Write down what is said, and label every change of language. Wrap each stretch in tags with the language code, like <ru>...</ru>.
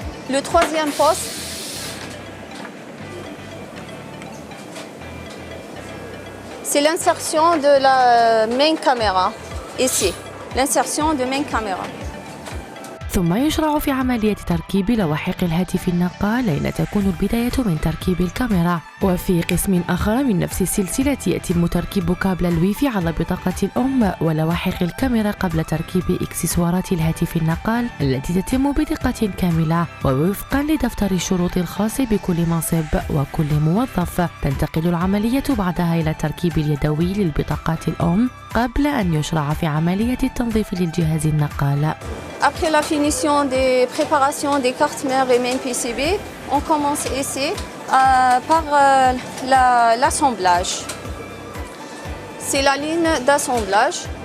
<fr>Le troisième poste, C'est l'insertion de la main caméra, ici, l'insertion de main caméra.</fr> <ar>ثم يشرع في عملية تركيب لواحق الهاتف النقال، أين تكون البداية من تركيب الكاميرا. وفي قسم آخر من نفس السلسلة يتم تركيب كابل الويفي على بطاقة الأم ولواحق الكاميرا قبل تركيب إكسسوارات الهاتف النقال التي تتم بدقة كاملة ووفقا لدفتر الشروط الخاص بكل منصب وكل موظف. تنتقل العملية بعدها إلى التركيب اليدوي للبطاقات الأم قبل أن يشرع في عملية التنظيف للجهاز النقال.</ar> <fr>Après la finition des préparations des cartes mères et main PCB, on commence ici par l'assemblage. C'est la ligne d'assemblage.</fr>